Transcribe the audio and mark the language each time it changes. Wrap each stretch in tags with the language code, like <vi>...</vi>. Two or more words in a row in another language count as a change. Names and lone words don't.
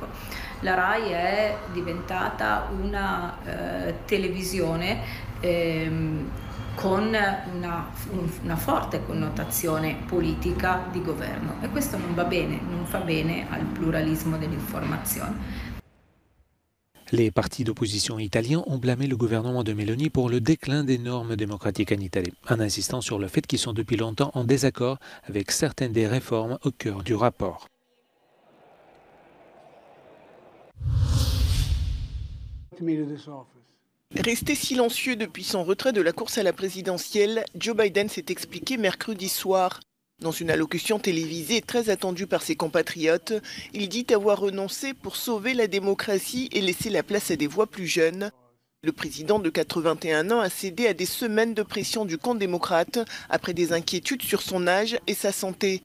<it>La RAI è diventata una televisione con una forte connotazione politica di governo e questo non va bene, non fa bene al pluralismo dell'informazione.</it> <fr>Les partis d'opposition italiens ont blâmé le gouvernement de Meloni pour le déclin des normes démocratiques en Italie, en insistant sur le fait qu'ils sont depuis longtemps en désaccord avec certaines des réformes au cœur du rapport.</fr> <en>Me to this office.</en> <fr>Resté silencieux depuis son retrait de la course à la présidentielle, Joe Biden s'est expliqué mercredi soir. Dans une allocution télévisée très attendue par ses compatriotes, il dit avoir renoncé pour sauver la démocratie et laisser la place à des voix plus jeunes. Le président de 81 ans a cédé à des semaines de pression du camp démocrate après des inquiétudes sur son âge et sa santé.</fr>